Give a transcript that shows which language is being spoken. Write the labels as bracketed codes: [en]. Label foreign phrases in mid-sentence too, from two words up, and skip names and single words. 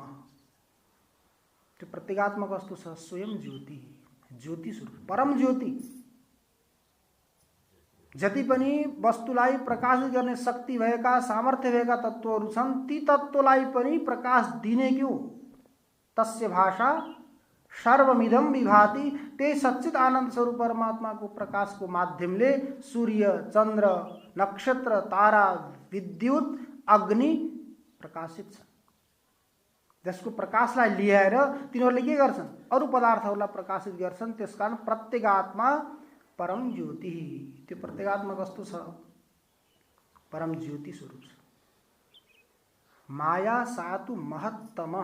[ne] त्यो प्रत्येगात्मा कस्तो छ? स्वयं ज्योति, ज्योति स्वरूप, परम ज्योति। जति पनि वस्तुलाई प्रकाशित गर्ने शक्ति भएका, सामर्थ्य भएका तत्त्वहरू छन्, ती तत्त्वलाई पनि प्रकाश दिने के हो? [sa] तस्य भाषा सर्वमिदं विभाति। [ne] त्यही सच्चित आनंद स्वरूप परमात्मा को प्रकाश को माध्यमले सूर्य, चंद्र, नक्षत्र, तारा, विद्युत, अग्नि प्रकाशित छन्। जसको प्रकाशलाई लिएर तिनीहरूले के गर्छन्? अरू पदार्थहरूलाई प्रकाशित गर्छन्। त्यसकारण प्रत्येगात्मा परम ज्योति। त्यो प्रत्येगात्मा कस्तो छ? परम ज्योति स्वरूप छ। [sa] माया सातु महत्तम।